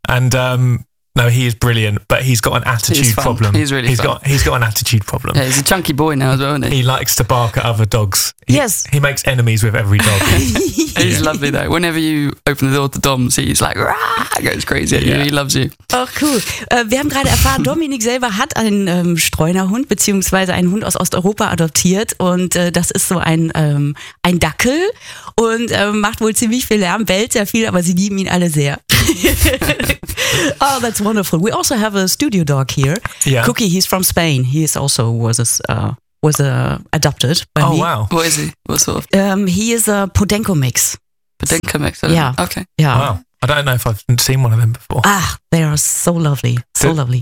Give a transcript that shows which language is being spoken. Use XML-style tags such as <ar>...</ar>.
<en>And no, he is brilliant, but he's got an attitude problem. He's got an attitude problem. Yeah, he's a chunky boy now as well, isn't he? He likes to bark at other dogs. Yes. He makes enemies with every dog. He's lovely though. Whenever you open the door to Dom's, he's like, rah, goes crazy at you. He loves you. Oh, cool.</en> <de>Wir haben gerade erfahren, Dominik selber hat einen Streunerhund, beziehungsweise einen Hund aus Osteuropa adoptiert. Und das ist so ein Dackel und macht wohl ziemlich viel Lärm, bellt sehr viel, aber sie lieben ihn alle sehr.</de> <en>Oh, that's wonderful. We also have a studio dog here. Yeah. Cookie, he's from Spain. He is also adopted by me. Oh, wow. What is he? What sort of? He is a Podenco mix. Podenco mix? Yeah. Okay. Yeah. Wow. I don't know if I've seen one of them before. Ah, they are so lovely. So lovely.</en>